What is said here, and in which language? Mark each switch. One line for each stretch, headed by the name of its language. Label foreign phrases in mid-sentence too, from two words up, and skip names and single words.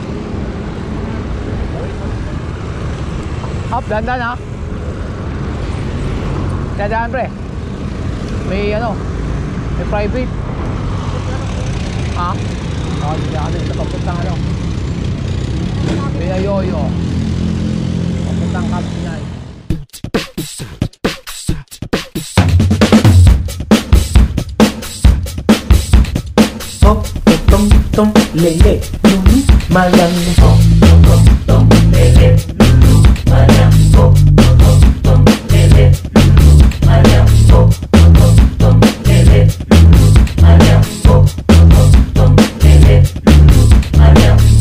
Filipino: Hop, dandan ha. Dadaan pre. May ano, may private. Ha? Oo, hindi kami sa papuntang ano, Binayoyo. Papuntang Kapinay. Tom tom lele lulu mayang tom tom tom lele lulu mayang tom tom tom lele lulu mayang tom tom tom lele lulu mayang tom tom tom lele lulu mayang.